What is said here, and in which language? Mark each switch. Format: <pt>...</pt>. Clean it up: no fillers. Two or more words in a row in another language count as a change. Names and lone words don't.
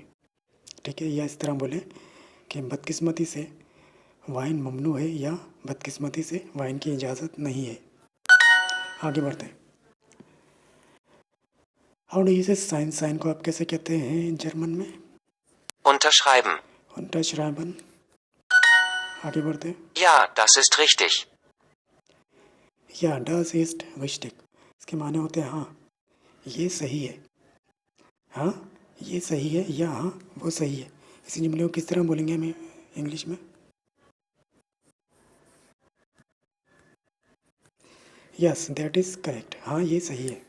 <hi>ठीक है, या इस तरह बोलें कि बदकिस्मती से वाइन ममनू है या बदकिस्मती से वाइन की इजाज़त नहीं है। आगे बढ़ते हैं।</hi> <en>how do you say sign?</en> <hi>साइन को आप कैसे कहते हैं जर्मन में?</hi> <de>Unterschreiben.</de> <hi>unterschreiben। आगे बढ़ते हैं।</hi> <de>Ja, das ist richtig. या das ist richtig।</de> <hi>इसके माने होते हैं हाँ ये सही है, हाँ ये सही है या हाँ वो सही है। इसी जुमले को किस तरह बोलेंगे हम इंग्लिश में?</hi> <en>yes that is correct,</en> <hi>हाँ ये सही है।</hi>